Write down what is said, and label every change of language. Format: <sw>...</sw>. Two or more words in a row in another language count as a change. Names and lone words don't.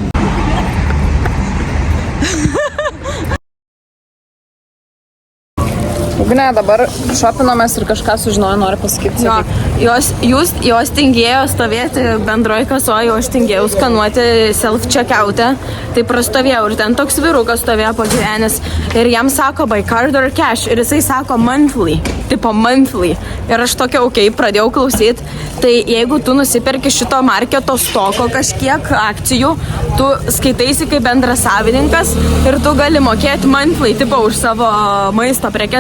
<lt>Ugnė, dabar šopinomės ir kažką sužinojo, nori pasakyti. Jo, jos tingėjo stovėti bendroje kasoje, o aš tingėjau skanuoti self-checkout'e. Tai prastovėjau ir ten toks vyrukas stovėjo pagyvenęs ir jam sako</lt> <en>by card or cash</en> <lt>ir jisai sako monthly, tipo monthly. Ir aš tokia, pradėjau klausyti. Tai jeigu tu nusiperki šito marketo stoko kažkiek akcijų, tu skaitaisi kaip bendras savininkas ir tu gali mokėti monthly, tipo už savo maisto prekes.</lt>